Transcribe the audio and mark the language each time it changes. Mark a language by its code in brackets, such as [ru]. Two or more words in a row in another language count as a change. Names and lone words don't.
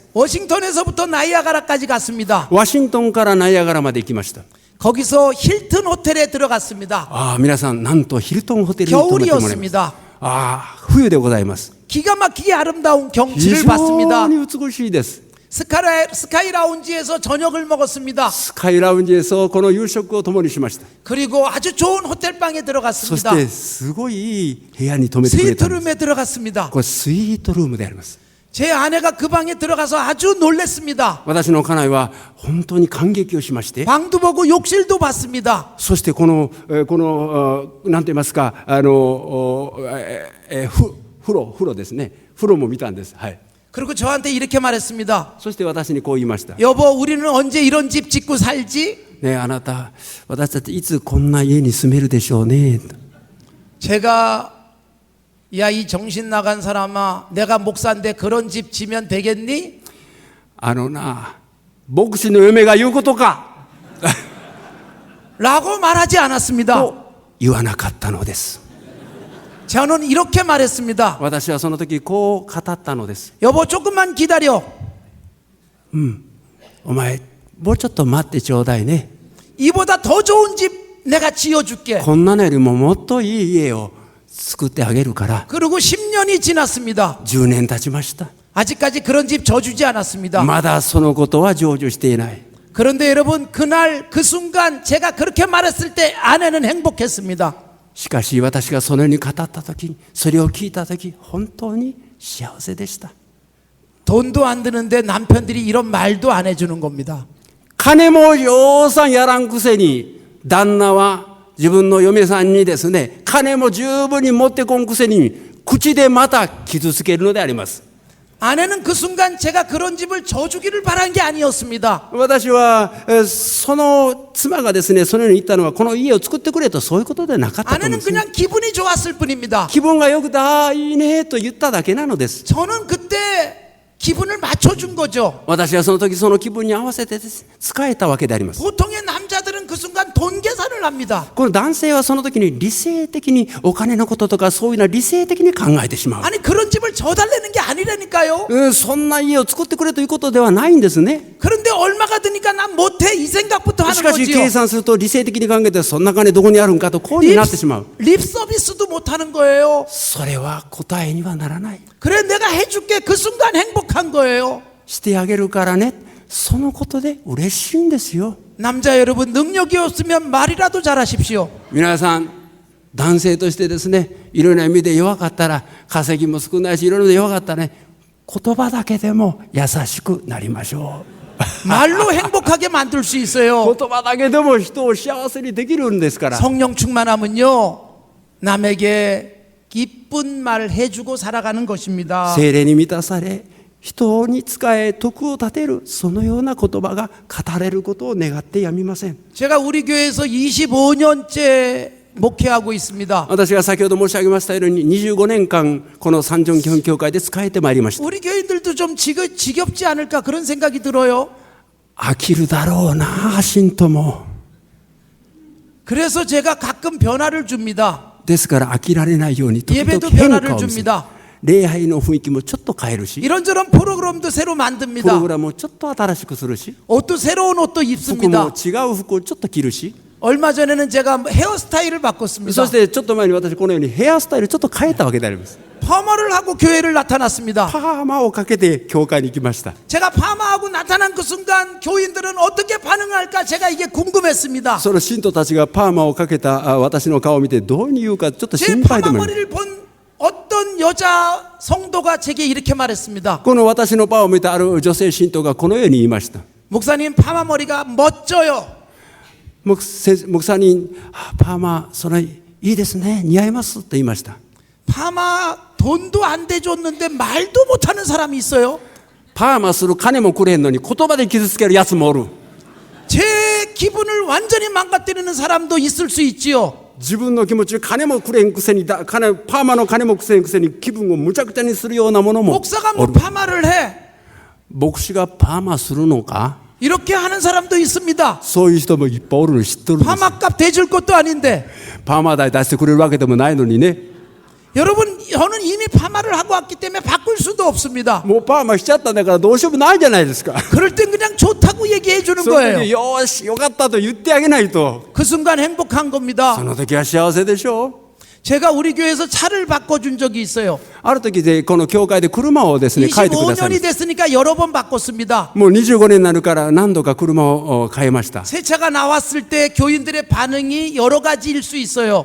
[ko] 워싱턴에서부터 나이아가라까지 갔습니다. [ja] ワシントンからナイアガラまで行きました。 [ko] 거기서 힐튼 호텔에 들어갔습니다. [ja] ああ、皆さん、なんとヒルトンホテルに泊まってもらいます。 [ko] 겨울이었습니다. [ja] ああ、冬でございます。 [ko] 기가 막히게 아름다운 [ja] 非 [ko] 경치를 [ja] 常 [ko] 봤습니다. [ja] に美しいです。 [ko] 스카이 라운지에서 저녁을 먹었습니다. [ja] スカイラウンジへそうこの夕食を共にしました。 [ko] 그리고 아주 좋은 호텔방에 [ja] そし [ko] 들어갔습니다. [ja] てすごいいい部屋に泊めてくれたんです。 [ko] 스위트룸에 들어갔습니다. [ja] これスイートルームであります。 [ko] 제 아내가 그 방에 들어가서 아주 놀랬습니다. [ja] 私の家内は本当に感激をしまして、 [ko] 방도 보고 욕실도 봤습니다. [ja] そしてこのなんて言いますか、風呂ですね。風呂も見たんです。はい。 [ko] 그리고 저한테 이렇게 말했습니다. [ja] そして私にこう言いました。 [ko] 여보, 우리는 언제 이런 집 짓고 살지? [ja] ねえ、あなた、私たちいつこんな家に住めるでしょうね。 [ko] 제가 야, 이 정신 나간 사람아, 내가 목사인데 그런 집 지면 되겠니? [ja] あのな、牧師の嫁が言うことか [ko] 라고 말하지 않았습니다. [ja] と言わなかったのです。 [ko] 저는 이렇게 말했습니다. [ja] 私はその時こう語ったのです。 [ko] 여보, 조금만 기다려. [ja] お前、もうちょっと待ってちょうだいね。 [ko] 이보다 더 좋은 집 내가 지어줄게. [ja] こんなのよりももっといい家を作ってあげるから。 [ko] 그리고 10년이 지났습니다. [ja] 10 年経ちました。 [ko] 아직까지 그런 집 져주지 않았습니다. [ja] まだそのことは成就していない。 [ko] 그런데 여러분, 그날 그 순간 제가 그렇게 말했을 때 아내는 행복했습니다. [ja] しかし私がそのように語った時に、それを聞いた時、本当に幸せでした。 [ko] 돈도 안 드는데 남편들이 이런 말도 안 해주는 겁니다. [ja] 金もようさんやらんくせに、旦那は自分の嫁さんにですね、金も十分に持ってこんくせに、口でまた傷つけるのであります。 [ko] 아내는 그 순간 제가 그런 집을 져주기를 바란 게 아니었습니다. [ja] 私はその妻がですね、そのように言ったのはこの家を作ってくれとそういうことではなかったと思うん [ko] 아내는 [ja] ですね。 [ko] 그냥 기분이 좋았을 뿐입니다. [ja] 気分が良くて、ああいいねと言っただけなのです。 [ko] 저는 그때 기분을 맞춰준 거죠. [ja] 私はその時その気分に合わせて使えたわけであります。 [ko] 보통의 남자들은 그 순간 돈 계산을 합니다. [ja] この男性はその時に理性的にお金のこととかそういうのは理性的に考えてしまう。 [ko] 아니 그런 집을 져달라는 게 아니라니까요. [ja] そんな家を作ってくれということではないんですね。 [ko] 그런데 얼마가 드니까 난 못해 이 생각부터 [ja] し [ko] 하는 [ja] かし [ko] 거지요. [ja] 計算すると理性的に考えてそんな金どこにあるんかとこうになってしまう。 [ko] 립 서비스도 못하는 거예요. [ja] それは答えにはならない。 [ko] 그래 내가 해줄게 그 순간 행복한 거예요. [ja] してあげるからね、そのことで嬉しいんですよ。 [ko] 남자 여러분 능력이 없으면 말이라도 잘하십시오. [ja] 皆さん男性としてですね、いろいろな意味で弱かったら、稼ぎも少ないしいろいろな弱かったらね、言葉だけでも優しくなりましょう。 [ko] 말로 행복하게 만들 수 있어요. [ja] 言葉だけでも人を幸せにできるんですから。 [ko] 성령 충만하면요 남에게 기쁜 말 해주고 살아가는 것입니다. [ja] 聖霊に満たされ、人に仕え徳を立てる、そのような言葉が語れることを願ってやみません。 [ko] 제가 우리 교회에서 25년째 목회하고 있습니다. [ja] 私が先ほど申し上げましたように25年間この三条基本教会で仕えてまいりました。 [ko] 우리 교인들도 좀 지겹지 않을까 그런 생각이 들어요. [ja] 飽きるだろうな信徒も。 [ko] 그래서 제가 가끔 변화를 줍니다. [ja] ですから飽きられないように時々 [ko] 예배도 [ja] 変化 [ko] 변화를 [ja] を見せる。 [ko] 줍니다. [ja] 礼拝の雰囲気もちょっと変えるし、 [ko] 이런저런 프로그램도 새로 [ja] プロ [ko] 만듭니다. [ja] グラムをちょっと新しくするし、 [ko] 옷도 새로운 옷도 [ja] 服も [ko] 입습니다. [ja] 違う服をちょっと着るし、 [ko] 얼마 전에는 제가 헤어스타일을 바꿨습니다. [ja] そしてちょっと前に私このようにヘアスタイルちょっと変えたわけであります。 [ko] 파마를 하고 교회를 나타났습니다. [ja] パーマをかけて教会に行きました。 [ko] 제가 파마하고 나타난 그 순간 교인들은 어떻게 반응할까 제가 이게 궁금했습니다. [ja] その信徒たちがパーマをかけた私の顔を見てどうに言うかちょっと [ko] 제 [ja] 心配でもあります。 [ko] 파마머리를 본 어떤 여자 성도가 제게 이렇게 말했습니다. [ja] この私のパーを見たある女性信徒がこのように言いました。 [ko] 목사님 파마머리가 멋져요. [ja] 牧師にパーマそれいいですね、似合いますと言いました。 [ko] 파마 돈도 안 대줬는데 말도 못하는 사람이 있어요. [ja] パーマする金もくれへんのに言葉で傷つけるやつもおる。 [ko] 제 기분을 완전히 망가뜨리는 사람도 있을 수 있지요. [ja] 自分の気持ち金もくれへんくせにパーマの金もくれへんくせに気分をむちゃくちゃにするようなものも [ko] 목사가 뭐 [ja] おる。 [ko] 파마를 해. [ja] 牧師がパーマするのか、 [ko] 이렇게 하는 사람도 있습니다. [ja] そういう人もいっぱいおるの知っとるんです。 [ko] 파마값 대줄 것도 아닌데. [ja] パーマ代出してくれるわけでもないのにね。 [ko] 여러분 저는 이미 파마를 하고 왔기 때문에 바꿀 수도 없습니다. [ja] もうパーマしちゃったんだからどうしようもないじゃないですか。 [ko] 그럴 땐 그냥 좋다고 얘기해 주는 [ja] その時 [ko] 거예요. [ja] よーしよかったと言ってあげないと、 [ko] 그 순간 행복한 [ja] そ [ko] 겁니다. [ja] の時は幸せでしょう。 [ko] 제가 우리 교회에서 차를 바꿔준 적이 있어요. [ja] ある時でこの教会で車をですね変えてくださいま [ko] 25년이 [ja] した。 [ko] 됐으니까 여러 번 바꿨습니다. [ja] もう25年になるから何度か車を変えました。 [ko] 새 차가 나왔을 때 교인들의 반응이 여러 가지일 수 있어요.